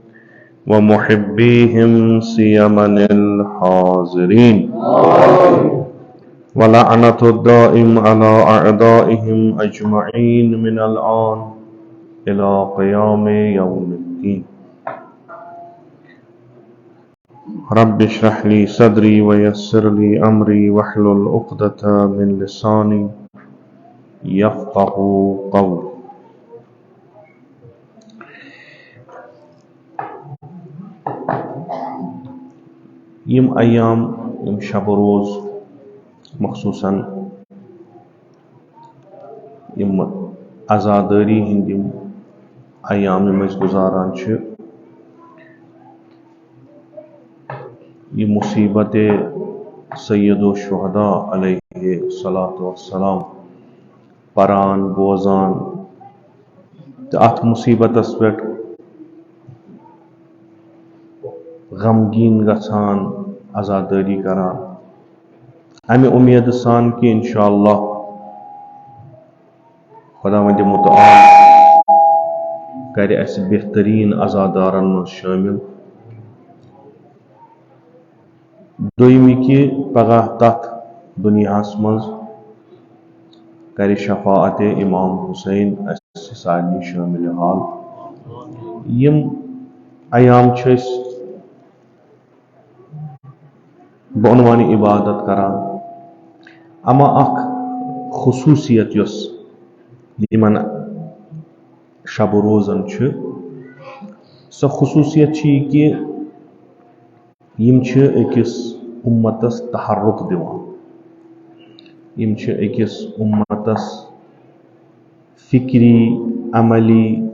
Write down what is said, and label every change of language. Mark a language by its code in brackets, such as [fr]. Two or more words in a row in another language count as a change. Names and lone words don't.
[ar] ومحبيهم سيما الحاضرين ولعنة الدائم على أعدائهم أجمعين من الآن إلى قيام يوم الدين رب اشرح لي صدري ويسر لي أمري واحلل عقدة من لساني يفقه قولي. [ks] یم ایام یم شب و روز مخصوصاً یم عزاداری ہند یم ایام مز گزاران چھ یہ مصیبت [ar] سید الشہداء علیہ الصلاۃ والسلام [ks] پران بوزان تو ات مصیبتس پہ غمگین گژھان عزاداری کران امہ امید سان کہ انشاءاللہ خداوند متعال کرِ اس بہترین عزادارن من شامل دویمی کہ پگاہ تتھ دنیاہس مز کرِ شفاعت امام حسین اس سارنی شامل حال یم ایام چھ بعنوان عبادت کران اما اخ خصوصیت یس یمن شب و روزن چھ سو خصوصیت چھ کہ یم چھ اکس امتس تحرک دیوان یم چھ اکس امتس فکری عملی